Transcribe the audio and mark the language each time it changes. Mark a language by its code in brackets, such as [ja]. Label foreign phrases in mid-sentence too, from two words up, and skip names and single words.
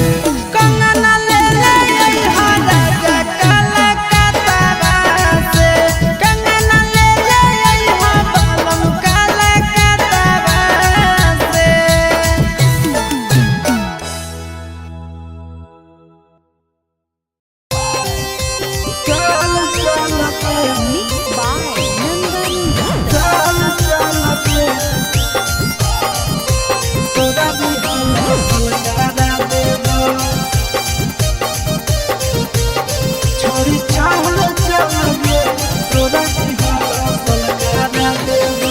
[bho] कंगन ले ले हो राजा काला कतवा से कंगन ले ले हो बालों काला कतवा से चल चल के [en] Mixed by Nandani. [bho] चल चल के तोरा भी हम लगा देबो छोड़ी चल चल के तोरा भी हम लगा देबो